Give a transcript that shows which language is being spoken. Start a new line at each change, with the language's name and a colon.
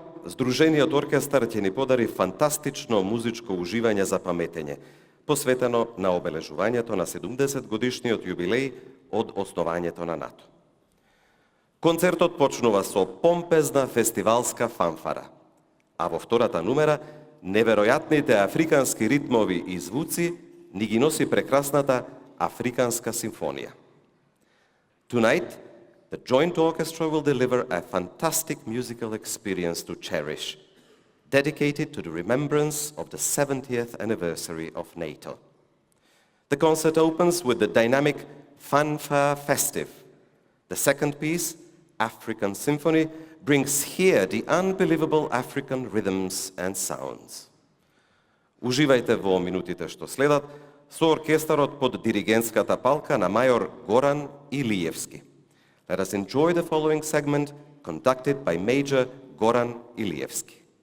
Macedonian: Здружениот оркестар ќе ни подари фантастично музичко уживање за паметење, посветено на обележувањето на 70 годишниот јубилеј од основањето на НАТО. Концертот почнува со помпезна фестивалска фанфара, а во втората numера неверојатните африкански ритмови и звуци ни ги носи прекрасната Африканска симфонија.
English: Tonight, the Joint Orchestra will deliver a fantastic musical experience to cherish, dedicated to the remembrance of the 70th anniversary of NATO. The concert opens with the dynamic Fanfare Festive. The second piece, African Symphony, brings here the unbelievable African rhythms and sounds.
Macedonian: Уживајте во минутите што следат со оркестарот под диригентската палка на мајор Горан Илиевски.
English: Let us enjoy the following segment conducted by Major Goran Ilievski.